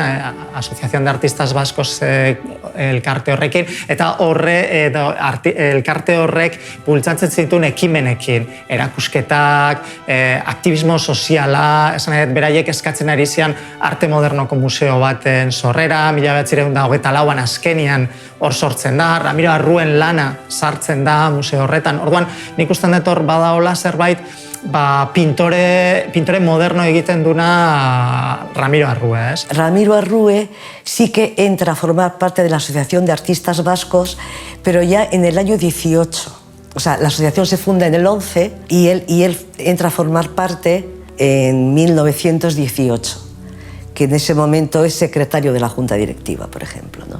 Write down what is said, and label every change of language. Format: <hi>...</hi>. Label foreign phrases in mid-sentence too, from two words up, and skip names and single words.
<eu>Asociación de Artistas Vascos elkarte horrekin, eta elkarte horrek bultzatzen zituen ekimenekin, erakusketak, aktivismo soziala, esan nahi, beraiek eskatzen ari zian arte modernoko museo baten sorrera, 1924an azkenian hor sortzen da, Ramiro Arruen lana sartzen da museo horretan. Orduan, nik usten dut hor badaola zerbait, pintore moderno egiten duna Ramiro Arrue,</eu> <es>¿es? Ramiro Arrue sí que entra a formar parte de la Asociación de Artistas Vascos, pero ya en el año 18. O sea, la asociación se funda en el 11 y él entra a formar parte en 1918, que en ese momento es secretario de la Junta Directiva, por ejemplo, ¿no?</es>